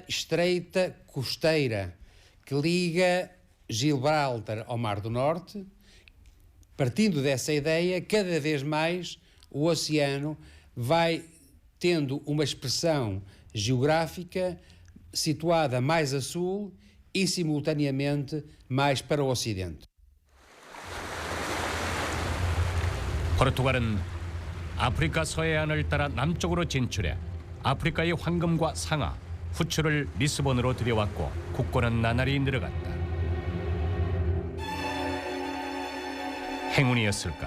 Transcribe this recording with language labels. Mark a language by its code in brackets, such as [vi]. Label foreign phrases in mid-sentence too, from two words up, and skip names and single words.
[pt] estreita costeira que liga Gibraltar ao Mar do Norte, partindo dessa ideia, cada vez mais o oceano vai tendo uma expressão geográfica situada mais a sul e simultaneamente mais para o ocidente. [ko] 포르투갈은 아프리카 서해안을 따라 남쪽으로 진출해 아프리카의 황금과 상아, 후추를 리스본으로 들여왔고 국고는 나날이 늘어갔다. 행운이었을까?